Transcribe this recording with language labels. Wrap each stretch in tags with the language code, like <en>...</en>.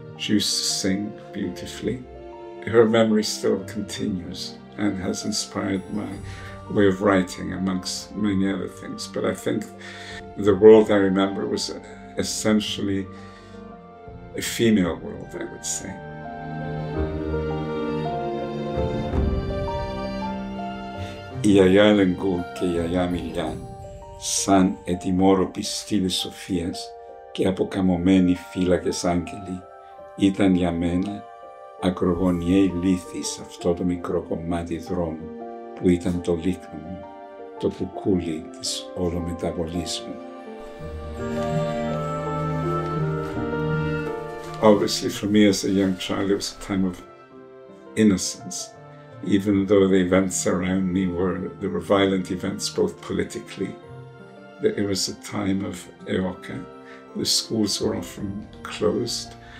<en>She used to sing beautifully. Her memory still continues and has inspired my way of writing, amongst many other things. But I think the world I remember was essentially a female world, I would say.</en> <el>Η γιαγιά Ελεγκού και η γιαγιά Μιλιά, σαν ετοιμόρροποι στήλοι σοφίας και αποκαμωμένοι φύλακες άγγελοι, ήταν για μένα ακρογωνιαίοι λύθοι σε αυτό το μικρό κομμάτι δρόμου που ήταν το λίκνο μου, το κουκούλι της όλομεταβολής μου.</el> <en>Obviously, for me as a young child, it was a time of innocence, even though the events around me were violent events, both politically. It was a time of eoka. The schools were often closed.</en>